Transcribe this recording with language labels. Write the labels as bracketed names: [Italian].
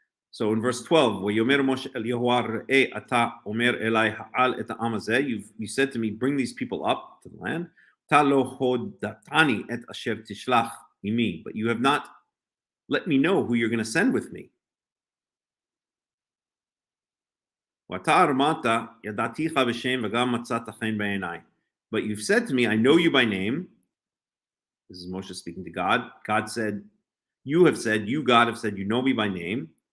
[English] So in verse 12, [Hebrew] ויאמר משה אל יהוה ראה אתה אומר אלי העל את העם הזה, [English] you said to me, bring these people up to the land. [Hebrew] אתה לא הודעתני את אשר תשלח עמי, [English] but you have not let me know who you're going to send with me. [Hebrew] ואתה אמרת ידעתיך בשם וגם מצאת חן בעיניי. [English] But you've said to me, I know you by name. This is Moshe speaking to God. God said, You have said, you, God, have said, you know me by name.